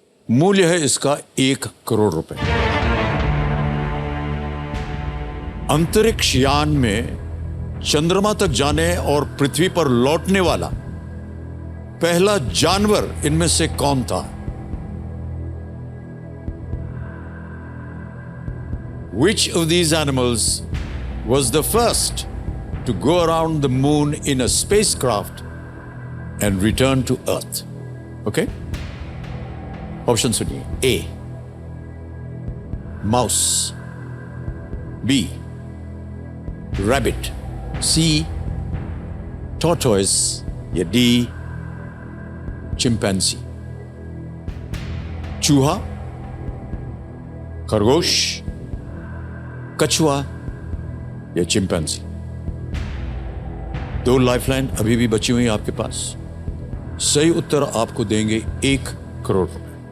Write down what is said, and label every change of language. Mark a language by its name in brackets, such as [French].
[Hindi] मूल्य है इसका 1 करोड़ रुपए। अंतरिक्ष यान में चंद्रमा तक जाने और पृथ्वी पर लौटने वाला पहला जानवर इनमें से कौन था? [English] Which of these animals was the first to go around the moon in a spacecraft and return to Earth? Okay? [Hindi] Option सुनिए। [English] A, mouse. B, rabbit. C, tortoise. [Hindi] या [English] D, chimpanzee. [Hindi] चूहा, खरगोश, कछुआ या चिंपैंजी। 2 लाइफलाइन अभी भी बची हुई आपके पास। सही उत्तर आपको देंगे 1 करोड़ रुपए।